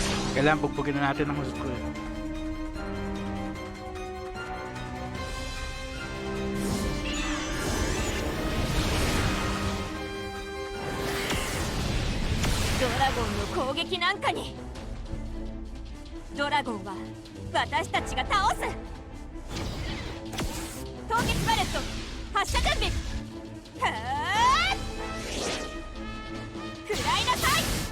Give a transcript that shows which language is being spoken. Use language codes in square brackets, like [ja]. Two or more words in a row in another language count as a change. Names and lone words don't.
[tl] Kailangan bugbugin na natin ng gusto ko. [ja] Dragon の攻撃なんかにドラゴンは私たちが倒す。凍結バレット発射準備。はあ食らいなさい。